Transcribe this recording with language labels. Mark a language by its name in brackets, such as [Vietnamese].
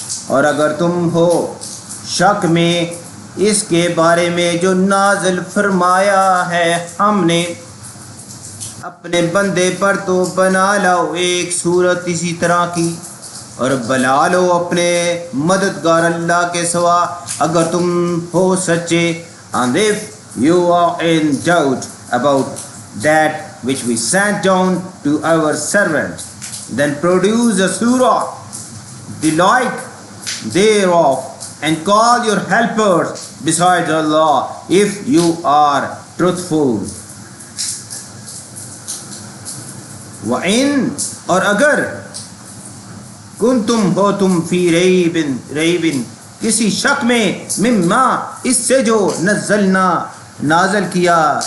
[Urdu] اور اگر تم ہو شک میں اس کے بارے میں جو نازل فرمایا ہے ہم نے اپنے بندے پر تو بنا لو ایک صورت اسی طرح کی اور بلا لو اپنے مددگار اللہ کے سوا اگر تم ہو سچے. [English] And if you are in doubt about that which we sent down to our servant, then produce a surah, the like thereof, and call your helpers besides Allah if you are truthful. [Arabic] وَإِن [Urdu] اور اگر [Arabic] کنتم [Urdu] ہو تم [Arabic] فی ریبن [Urdu] کسی شک میں [Arabic] مما [Urdu] اس سے جو [Arabic] نزلنا [Urdu] نازل کیا